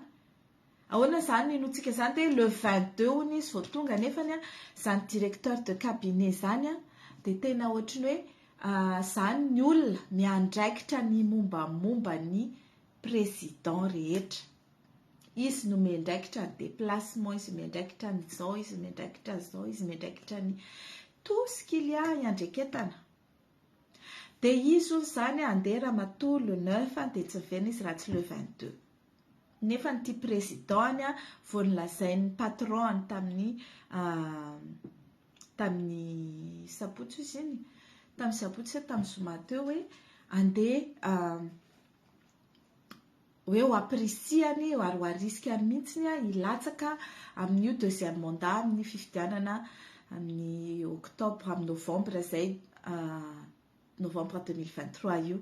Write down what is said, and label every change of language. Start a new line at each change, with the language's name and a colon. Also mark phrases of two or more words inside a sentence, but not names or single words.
Malagasy: Ahoana zany notsika zany dia le 22 hony izy vao tonga nefany zany
French: directeur de cabinet
Malagasy: zany dia tena ohatrany hoe zany ny olona miandraikitra ny mombamomba ny président rehetra. Izy no miandraikitra ny déplacement, izy miandraikitra ny zao, izy miandraikitra zao, izy miandraikitra ny
French: tout ce qu'il y a
Malagasy: iandreketana. Dia izy zany andeha ramatoa le 9 dia tsy mivena izy raha tsy le 22. Nefa ny président vao nilazain'ny patron tamin'ny sabotsy izy iny, tamin'ny sabotsy tamin'ny zoma teo hoe andeha hoe ho aprisiany ary ho arisikany mihitsy hilatsaka amin'io
French: deuxième mandat
Malagasy: amin'ny fifidianana amin'ny octobre amin'ny novembre zay novembre 2023 io.